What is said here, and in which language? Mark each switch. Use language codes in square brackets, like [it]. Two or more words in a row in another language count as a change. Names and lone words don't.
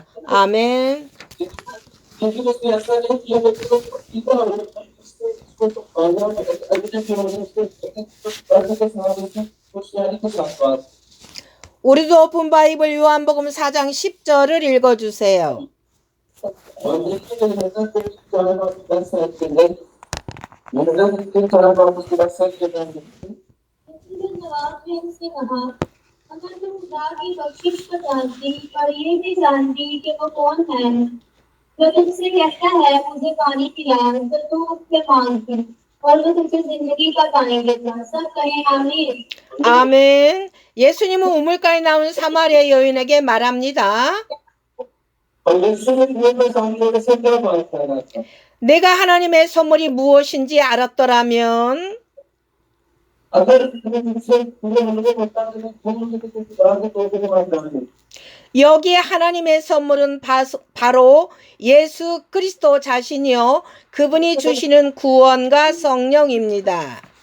[ko] 아멘. 우리도 오픈 바이블 요한복음 4장 10절을 읽어주세요. [ur] جواب میں اس نے کہا، اگر تم خدا کی بخشش کو جانتی اور یہ بھی جانتی کہ وہ کون ہے جو تم سے کہتا ہے مجھے پانی پلا، تو تم اس سے مانگتی اور وہ تم سے زندگی کا پانی دے گا. سب کہیں آمین. [ko] 아멘. 예수님은 우물가에 나온 사마리아 여인에게 말합니다. 내가 하나님의 선물이 무엇인지 알았더라면 여기에 하나님의 선물은 바로 예수 그리스도 자신이요 그분이 주시는 구원과 성령입니다.